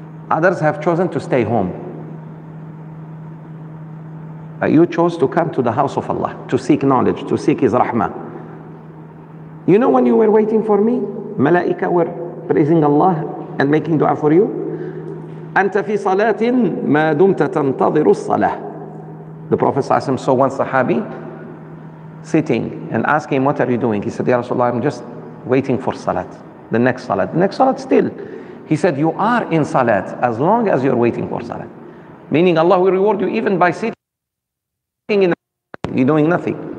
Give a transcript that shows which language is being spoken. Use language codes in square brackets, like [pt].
[en] Others have chosen to stay home. You chose to come to the house of Allah, to seek knowledge, to seek His rahmah. You know when you were waiting for me, Malaika were praising Allah and making dua for you. [ar] أنت في صلاة ما دمت تنتظر الصلاة. [en] The Prophet ﷺ saw one Sahabi sitting and asked him, what are you doing? He said, Ya Rasulullah, I'm just waiting for salat. The next salat. The next salat still. He said, you are in salat as long as you're waiting for salat. Meaning Allah will reward you even by sitting in the, you're doing nothing.